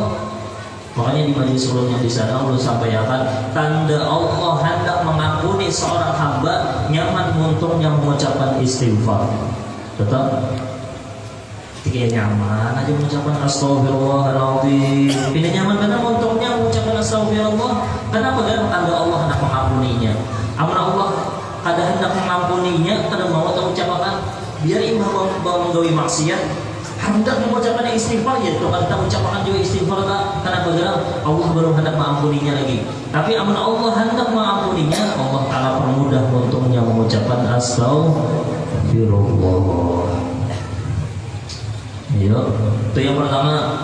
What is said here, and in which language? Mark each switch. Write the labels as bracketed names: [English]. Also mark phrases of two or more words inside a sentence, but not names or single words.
[Banjar] Makanya di majelis sebelumnya di sana Allah sampaikan tanda Allah hendak mengampuni seorang hamba nyaman untungnya mengucapkan istighfar. [Indonesian] Betul? [Banjar] Ketika nyaman aja mengucapkan astagfirullahaladzim. Tidak nyaman karena untungnya mengucapkan astagfirullah. [Indonesian] Kenapa? Karena tanda Allah hendak mengampuninya. [Banjar] Amun Allah kada hendak mengampuninya, kada mau ucapkan biar imam menggawi maksiat. [Indonesian] Hendak mengucapkan istighfar ya, kalau kita ucapkan juga istighfar karena benar Allah belum hendak mengampuninya lagi. [Banjar] Tapi amun Allah hendak mengampuninya, Allah Taala permudah untungnya mengucapkan astagfirullah. [Indonesian] Ya, itu yang pertama.